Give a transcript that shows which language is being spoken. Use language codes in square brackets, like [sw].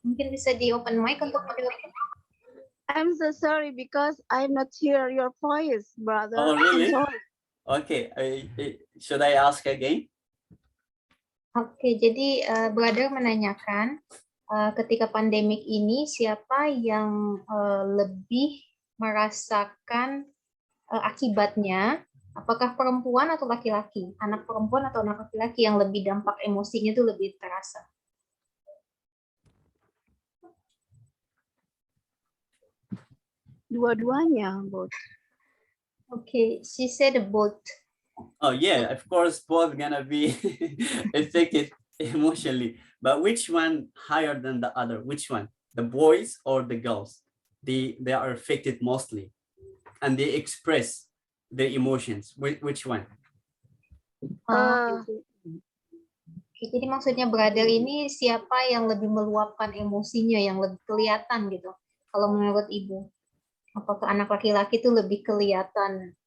[id] Mungkin bisa di open mic untuk mendengarkan. [en] I'm so sorry because I'm not hear your voice, brother. Oh, really? I'm sorry. Okay, should I ask again? [id] Oke, jadi brother menanyakan ketika pandemik ini siapa yang lebih merasakan akibatnya, apakah perempuan atau laki-laki, anak perempuan atau anak laki-laki yang lebih dampak emosinya itu lebih terasa. Dua-duanya, both. [en] Okay, she said both. Oh yeah, of course, both gonna be affected emotionally. But which one higher than the other? Which one? The boys or the girls? They are affected mostly, and they express their emotions. Which one? [id] Jadi maksudnya brother ini siapa yang lebih meluapkan emosinya, yang lebih kelihatan gitu? Kalau menurut Ibu, apakah anak laki-laki itu lebih kelihatan?